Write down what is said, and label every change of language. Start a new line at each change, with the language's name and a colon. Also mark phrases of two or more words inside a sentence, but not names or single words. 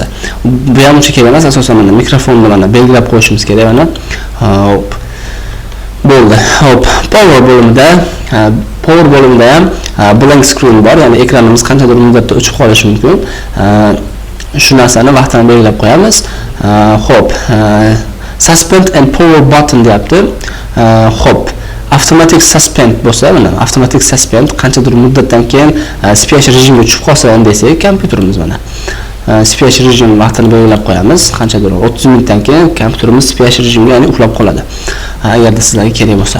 Uzbek: Bu ham uncha kerak emas, asosan mana mikrofonni mana belgilab qo'yishimiz kerak mana. Hop. Bo'ldi. Hop, power bo'limida ham
English: blank screen
Uzbek: bor, ya'ni ekranimiz qanchadir muddatda o'chib qolishi mumkin. Shu narsani vaqtini belgilab qo'yamiz. Hop,
English: suspend and power button deyapti.
Uzbek: Hop,
English: automatic suspend
Uzbek: bo'lsa, mana
English: automatic suspend
Uzbek: qanchadir muddatdan keyin special rejimga tushib qolsa desak, kompyuterimiz mana special rejim vaqtini belgilab qo'yamiz. Qanchadir 30 minutdan keyin kompyuterimiz special rejimga, ya'ni uxlab qoladi. Agarda sizlarga kerak bo'lsa.